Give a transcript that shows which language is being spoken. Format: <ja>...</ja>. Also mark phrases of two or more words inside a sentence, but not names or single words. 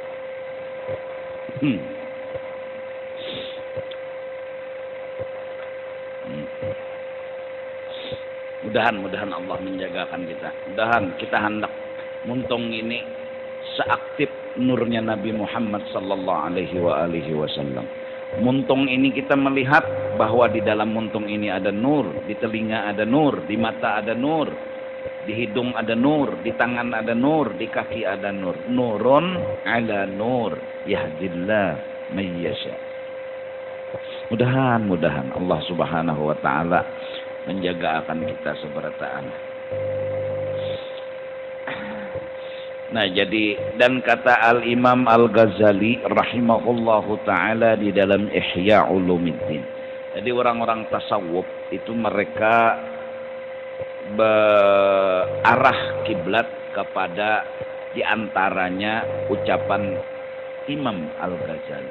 <bjn>Mudahan Allah menjagakan kita. Mudahan kita hendak muntung ini seaktif nurnya Nabi Muhammad</bjn> <ar>sallallahu alaihi wasallam.</ar> <bjn>Muntung ini kita melihat bahwa di dalam muntung ini ada nur, di telinga ada nur, di mata ada nur, di hidung ada nur, di tangan ada nur, di kaki ada nur.</bjn> <ar>Nurun ala nur yahdillah may yasha.</ar> <bjn>Mudahan Allah</bjn> <ar>Subhanahu wa taala</ar> <bjn>menjaga akan kita seberataan. Nah, jadi dan kata Al-Imam Al-Ghazali</bjn> <ar>rahimahullahu taala</ar> <bjn>di dalam Ihya Ulumuddin. Jadi orang-orang tasawuf itu mereka berarah kiblat kepada diantaranya ucapan Imam Al-Ghazali.</bjn>